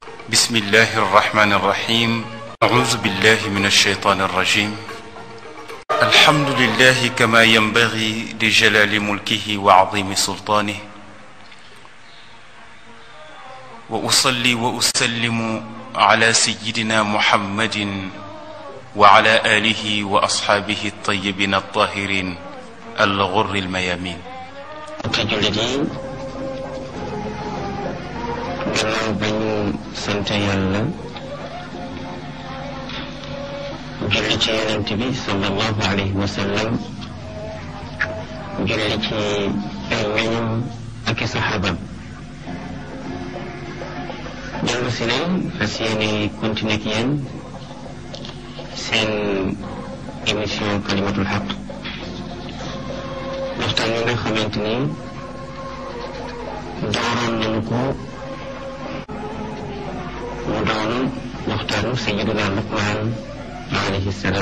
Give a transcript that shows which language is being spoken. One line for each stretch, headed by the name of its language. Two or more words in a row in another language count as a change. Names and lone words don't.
Arabic: بسم الله الرحمن الرحيم أعوذ بالله من الشيطان الرجيم الحمد لله كما ينبغي لجلال ملكه وعظيم سلطانه وأصلي وأسلم على سيدنا محمد وعلى آله وأصحابه الطيبين الطاهرين الغر الميامين
Wolof: gannaaw ba ñu sant yàlla julli ci yonent bi
Arabic: صلى الله عليه وسلم
Wolof: julli ci ay ñoñam ak i saxaabam dellu si nañ fas yéene continuer ak yéen seen émission kalimatul xaq waxtaan yi nga xamante ni dooroon nañu ko mu doon waxtaanu sayyidina Luqmaan
Arabic: عليه السلام.